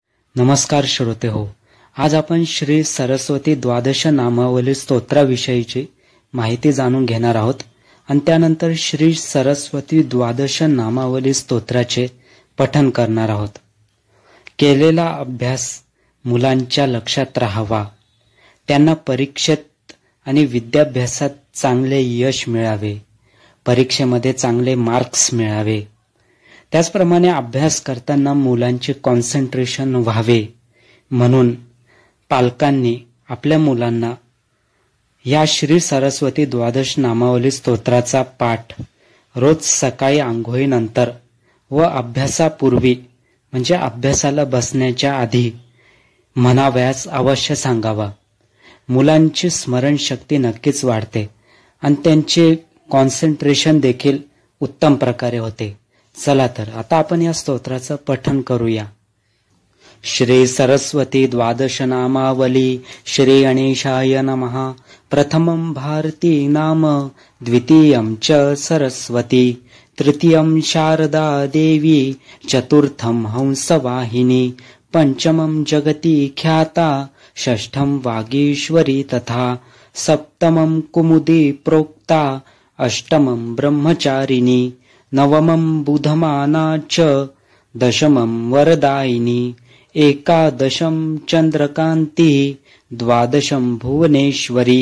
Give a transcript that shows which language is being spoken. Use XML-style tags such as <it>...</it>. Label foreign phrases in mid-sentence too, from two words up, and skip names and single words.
<mr>नमस्कार श्रोते हो. आज आपण श्री सरस्वती द्वादश नामावली स्तोत्राविषयीची माहिती जाणून घेणार आहोत आणि त्यानंतर श्री सरस्वती द्वादश नामावली स्तोत्राचे पठण करणार आहोत. केलेला अभ्यास मुलांच्या लक्षात राहावा, त्यांना परीक्षेत आणि विद्याभ्यासात चांगले यश मिळावे, परीक्षेमध्ये चांगले मार्क्स मिळावे. त्याचप्रमाणे अभ्यास करताना मुलांचे कॉन्सन्ट्रेशन व्हावे म्हणून पालकांनी आपल्या मुलांना या श्री सरस्वती द्वादश नामावली स्तोत्राचा पाठ रोज सकाळी आंघोळीनंतर व अभ्यासापूर्वी म्हणजे अभ्यासाला बसण्याच्या आधी म्हणावयास अवश्य सांगावा. मुलांची स्मरणशक्ती नक्कीच वाढते आणि त्यांचे कॉन्सन्ट्रेशन देखील उत्तम प्रकारे होते. चला तर आता आपण या स्तोत्राचं पठण करूया. श्री सरस्वती द्वादश नामावली.</mr> <sa>श्री गणेशाय नमः. प्रथमं भारती नाम, द्वितीयं च सरस्वती, तृतीयं शारदा देवी, चतुर्थं हंसवाहिनी, पंचमं जगती ख्याता, षष्ठं वागीश्वरी तथा, सप्तमं कुमुदी प्रोक्ता, अष्टमं ब्रह्मचारिणी, नवमं बुधमाना च, दशमं वरदायिनी, एकादशं चंद्रकांती, द्वादशं भुवनेश्वरी.</sa>